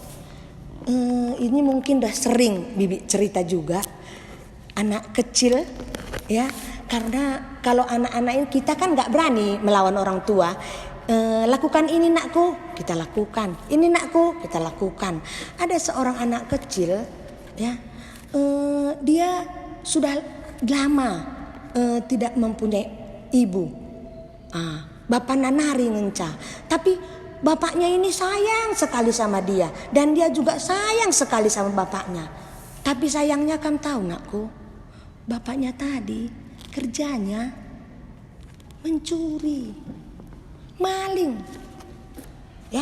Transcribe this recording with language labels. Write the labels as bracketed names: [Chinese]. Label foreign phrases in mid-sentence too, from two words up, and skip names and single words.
[Indonesian] Ini mungkin udah sering Bibi cerita juga, anak kecil ya, karena kalau anak-anak ini kita kan nggak berani melawan orang tua. Lakukan ini nakku, kita lakukan. Ini nakku, kita lakukan. Ada seorang anak kecil ya, dia sudah lama tidak mempunyai ibu. [Batak Karo] Bapak nanari ngenca, [Indonesian] tapi bapaknya ini sayang sekali sama dia. Dan dia juga sayang sekali sama bapaknya. Tapi sayangnya kamu tahu nakku, bapaknya tadi kerjanya mencuri, maling. Ya.